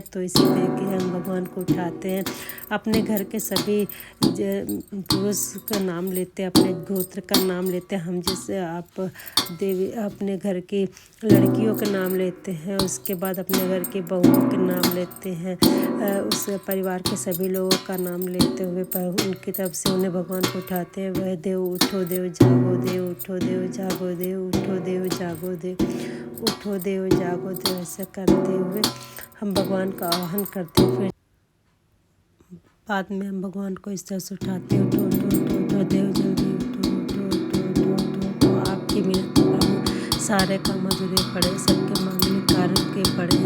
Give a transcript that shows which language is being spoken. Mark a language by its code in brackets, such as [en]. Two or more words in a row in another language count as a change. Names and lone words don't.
[hi] तो इसी तरीके हम भगवान को उठाते हैं। अपने घर के सभी पुरुष का नाम लेते हैं, अपने गोत्र का नाम लेते हैं। हम जैसे आप देवी अपने घर की लड़कियों के नाम लेते हैं, उसके बाद अपने घर की बहुओं के नाम लेते हैं, उस परिवार के सभी लोगों का नाम लेते हुए उनकी तरफ से उन्हें भगवान को उठाते हैं। वह देव उठो देव जागो देव, उठो देव जागो देव, उठो देव जागो देव, उठो देव जागो देव। ऐसा करते हुए हम भगवान का आह्वान करते हैं। फिर बाद में हम भगवान को इस तरह से उठाते हैं, उठो उठो उठो उठो देव जल्दी उठो उठो उठो उठो उठो उठो। आपकी मिनत प्रभु सारे काम अधूरे पड़े, सबके मांगलिक कार्य के पड़े हैं।